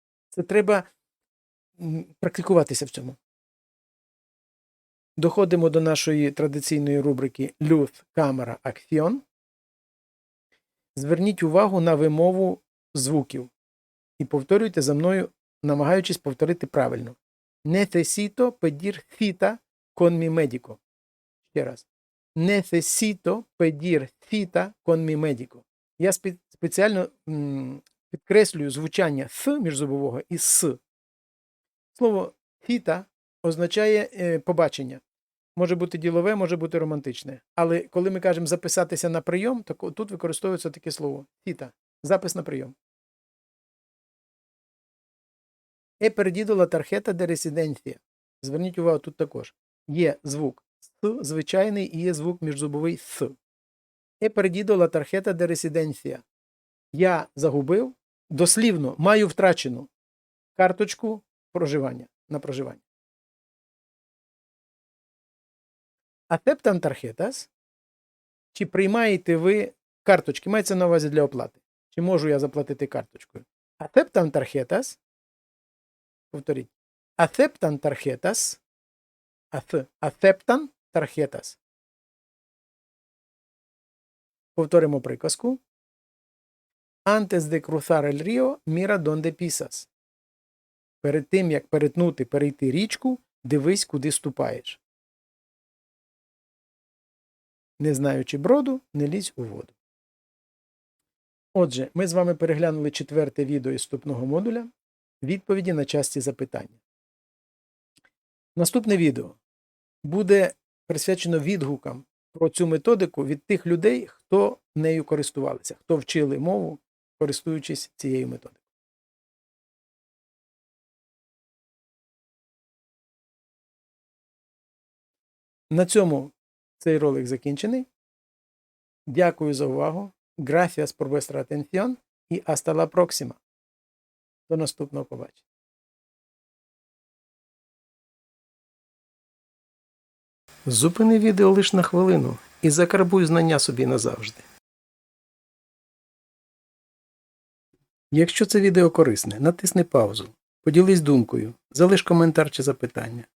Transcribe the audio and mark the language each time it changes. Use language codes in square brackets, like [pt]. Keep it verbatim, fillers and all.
[uk] Це треба практикуватися в цьому. Доходимо до нашої традиційної рубрики «Люд, камера, акціон». Зверніть увагу на вимову звуків і повторюйте за мною, намагаючись повторити правильно. [es] Necesito pedir cita con mi médico. [uk] Ще раз. [es] Necesito pedir cita con mi médico. [uk] Я спеціально м, підкреслюю звучання «с» міжзубового і «с». Слово «cita» означає е, побачення. Може бути ділове, може бути романтичне. Але коли ми кажемо «записатися на прийом», то тут використовується таке слово «cita» – «запис на прийом». [es] He perdido la tarjeta de residencia. [uk] Зверніть увагу, тут також. Є звук «с» звичайний і є звук міжзубовий «с». [es] He perdido la tarjeta de residencia. [uk] Я загубив, дослівно, маю втрачену карточку проживання, на проживання. [es] Aceptan tarjetas? [uk] Чи приймаєте ви карточки? Мається на увазі для оплати. Чи можу я заплатити карточкою? [es] Aceptan tarjetas? [uk] Повторіть. [es] Aceptan tarjetas. Aceptan tarjetas. [uk] Повторимо приказку. [es] Antes de cruzar el río, mira donde pisas. [uk] Перед тим, як перетнути, перейти річку, дивись, куди ступаєш. Не знаючи броду, не лізь у воду. Отже, ми з вами переглянули четверте відео із вступного модуля. Відповіді на часті запитання. Наступне відео буде присвячено відгукам про цю методику від тих людей, хто нею користувалися, хто вчили мову, користуючись цією методикою. На цьому цей ролик закінчений. Дякую за увагу. [es] Gracias por vuestra atención і hasta la próxima. [uk] До наступного побачення. Зупини відео лише на хвилину і закарбуй знання собі назавжди. Якщо це відео корисне, натисни паузу, поділись думкою, залиш коментар чи запитання.